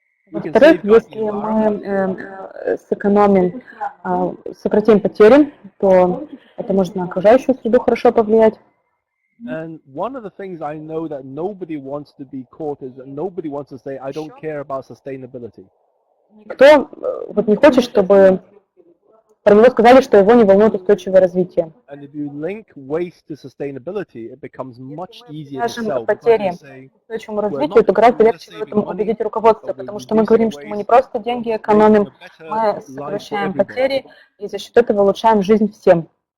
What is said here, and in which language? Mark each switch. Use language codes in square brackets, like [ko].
[ru] Во-вторых, если мы сократим потери, то это может на окружающую среду хорошо повлиять. [en] And one of the things I know that nobody wants to be caught is that nobody wants to say, I don't care about sustainability. [ru] Никто вот не хочет, чтобы про него сказали, что его не волнует устойчивое развитие. Скажем, потери устойчивому развитию, то гораздо легче в этом убедить руководство, потому что мы говорим, что мы не просто деньги экономим, мы сокращаем потери и за счет этого улучшаем жизнь всем.